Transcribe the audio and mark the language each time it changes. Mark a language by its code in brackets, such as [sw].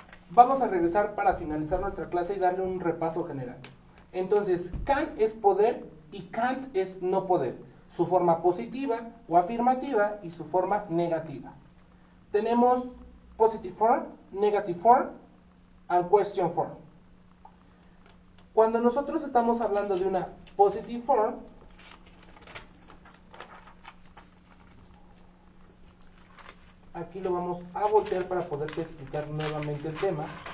[es] Vamos a regresar para finalizar nuestra clase y darle un repaso general. Entonces, can es poder y can't es no poder. Su forma positiva o afirmativa y su forma negativa. [en] Tenemos positive form, negative form and question form. [es] Cuando nosotros estamos hablando de una positive form, aquí lo vamos a voltear para poderte explicar nuevamente el tema.